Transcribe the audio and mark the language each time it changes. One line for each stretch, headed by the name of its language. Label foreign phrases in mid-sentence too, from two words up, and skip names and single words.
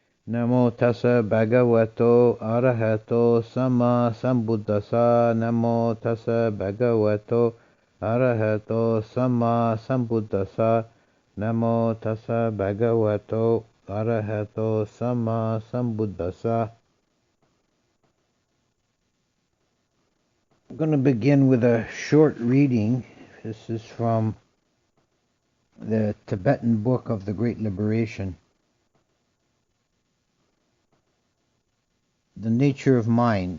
Pali: Namo tassa bhagavato arahato sama sambuddhassa. Namo tassa bhagavato arahato sama sambuddhassa. Namo tassa bhagavato arahato sama sambuddhassa.
English: I'm going to begin with a short reading. This is from the Tibetan Book of the Great Liberation. The nature of mind.